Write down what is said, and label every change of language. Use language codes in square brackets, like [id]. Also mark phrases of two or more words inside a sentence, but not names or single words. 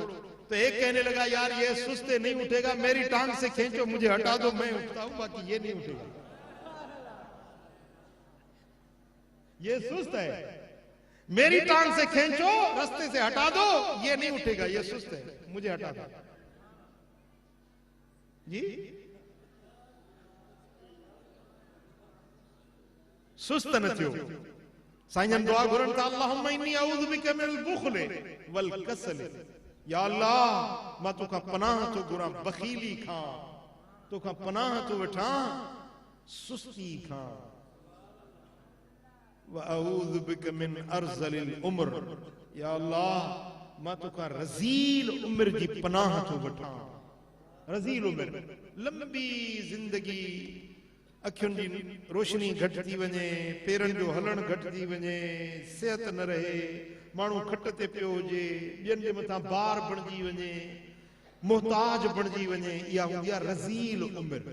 [ur] تو ایک کہنے لگا یار یہ سست ہے، نہیں اٹھے گا، میری ٹانگ سے کھینچو، مجھے ہٹا دو، میں اٹھتا ہوں، باقی یہ نہیں اٹھے گا. یہ سست ہے، میری ٹانگ سے کھینچو، راستے سے ہٹا دو، یہ نہیں اٹھے گا، یہ سست ہے، مجھے ہٹا دو. [sd] जी सुस्त न थियो। साईं दुआ घुरन था, [ar] اللهم إني أعوذ بك من البخل والكسل. [sd] या अल्लाह मां तोखां पनाह तो घुरां बखीली खां, तोखां पनाह तो वठां सुस्ती खां। [ar] وأعوذ بك من أرذل العمر. [sd] या अल्लाह मां तोखां रज़ील उम्र जी पनाह तो वठां। रज़ील उम्र, लंबी जिंदगी, अखियुनि जी रोशनी घटि थी वञे, पेरनि जो हलण घटि थी वञे, सिहत न रहे, माण्हू खट ते पियो हुजे, ॿियनि जे मथां बार बणिजी वञे, मुहताज बणिजी वञे, इहा हूंदी आहे रज़ील उम्र।